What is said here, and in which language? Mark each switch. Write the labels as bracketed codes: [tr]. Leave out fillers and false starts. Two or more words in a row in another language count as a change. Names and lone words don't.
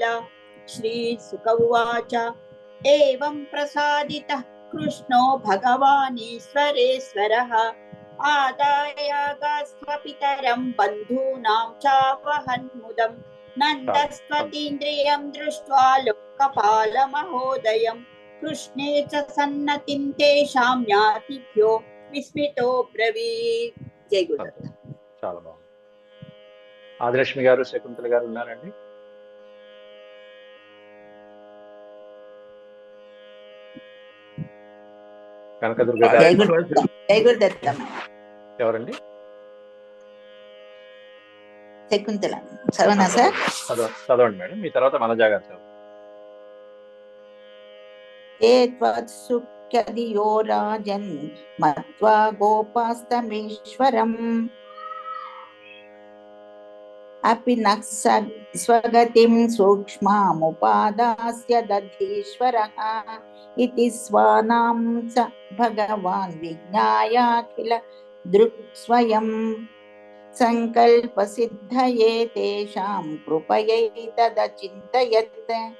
[sa] श्रीसुक उवाच एवं प्रसादितः कृष्णो भगवानीश्वरेश्वरः आदायागास्त्वपितरं बन्धूनां चावहन्मुदं नन्दस्त्वतीन्द्रियं दृष्ट्वा लोकपालमहोदयं कृष्णे च सन्नतिं तेषां ज्ञातिभ्यो विस्मितो ब्रवीत्। [te] జై గురుదత్త. చాలా బాగుంది. ఆదిలక్ష్మి గారు, శకుంతల గారు ఉన్నారండి? కనకదుర్గ గారు జై గురుదత్త. ఎవరండి? శకుంతల చదవనా సార్? చదవండి మేడం. మీ తర్వాత మనజా గారు చదవండి. [sa] ఏ త్వత్సుఖ్యధియో రాజన్ మత్వా గోపాస్తమేశ్వరం अपि न स्वगतिं सूक्ष्मामुपादास्य दधीश्वरः इति स्वानां स भगवान् विज्ञायाखिल दृक् स्वयं संकल्पसिद्धये तेषां कृपयैतदचिन्तयत्।